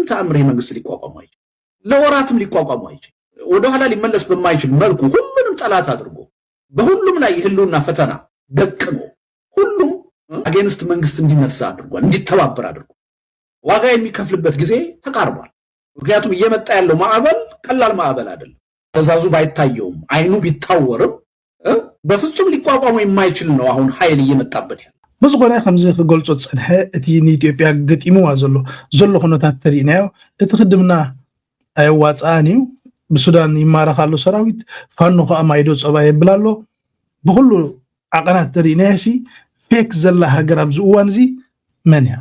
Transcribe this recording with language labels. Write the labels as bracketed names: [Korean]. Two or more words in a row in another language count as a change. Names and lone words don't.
[Amharic] ተአምር የመንግስት ሊቋቋም አይችልም። ለወራትም ሊቋቋም አይችልም። ወደ ኋላ ሊመለስ በማይችል መልኩ ሁሉንም ጠላት አድርጎ በሁሉም ላይ የህልውና ፈተና ደቅኖ ሁሉም አጌንስት መንግስት እንዲነሳ አድርጓል፣ እንዲተባበር አድርጓል። ዋጋ የሚከፍልበት ጊዜ ተቃርቧል። ምክንያቱም እየመጣ ያለው ማዕበል ቀላል ማዕበል አይደለም። ተዛዙ ባይታየውም አይኑ ቢታወርም በፍጹም ሊቋቋሙ የማይችል ነው አሁን ኃይል እየመጣበት ያለው። [Tigrinya] ብዝኾነ ከምዚ ክገልጾ ፀንሐ እቲ ንኢትዮጵያ ገጢምዋ ዘሎ ኩነታት ተሪእናዮ እቲ ክድምና ኣይዋፃእን እዩ። ብሱዳን ይማረኻሉ ሰራዊት ፋኖ ከዓ ማይዶ ፀባ የብል ኣሎ። ብኩሉ ዓቐናት ተሪእናዮሲ ፌክ ዘላ ሃገር ኣብዚ እዋን እዚ መን እያ?